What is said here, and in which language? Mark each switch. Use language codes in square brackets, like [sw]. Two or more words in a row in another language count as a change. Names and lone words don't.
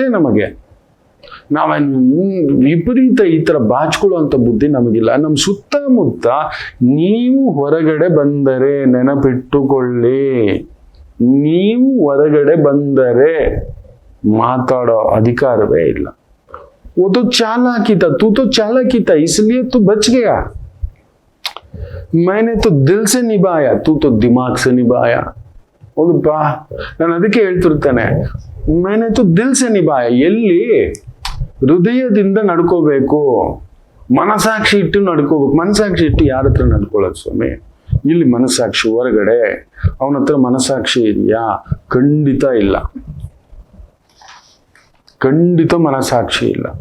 [kn] ನಮಗೆ ನಾವೇನು ವಿಪರೀತ ಈ ಥರ ಬಾಚ್ಕೊಳ್ಳುವಂಥ ಬುದ್ಧಿ ನಮಗಿಲ್ಲ. ನಮ್ಮ ಸುತ್ತಮುತ್ತ ನೀವು ಹೊರಗಡೆ ಬಂದರೆ, ನೆನಪಿಟ್ಟುಕೊಳ್ಳಿ, ನೀವು ಹೊರಗಡೆ ಬಂದರೆ ಮಾತಾಡೋ ಅಧಿಕಾರವೇ ಇಲ್ಲ. [hi] वो तो चालाकी था, तू तो चालाकी था, इसलिए तू बच गया. मैंने तो दिल से निभाया, तू तो दिमाग से निभाया. [kn] ಹೌದಪ್ಪ, ನಾನು ಅದಕ್ಕೆ ಹೇಳ್ತಿರ್ತಾನೆ, [hi] मैंने तो दिल से निभाया. [kn] ಎಲ್ಲಿ ಹೃದಯದಿಂದ ನಡ್ಕೋಬೇಕು, ಮನಸಾಕ್ಷಿ ಇಟ್ಟು ನಡ್ಕೋಬೇಕು. ಮನಸಾಕ್ಷಿ ಇಟ್ಟು ಯಾರ ಹತ್ರ ನಡ್ಕೊಳ್ಳೋದು ಸ್ವಾಮಿ? ಇಲ್ಲಿ ಮನಸಾಕ್ಷಿ ಹೊರಗಡೆ. ಅವನ ಹತ್ರ ಮನಸಾಕ್ಷಿ ಇದೆಯಾ? ಖಂಡಿತ ಇಲ್ಲ, ಖಂಡಿತ ಮನಸಾಕ್ಷಿ ಇಲ್ಲ.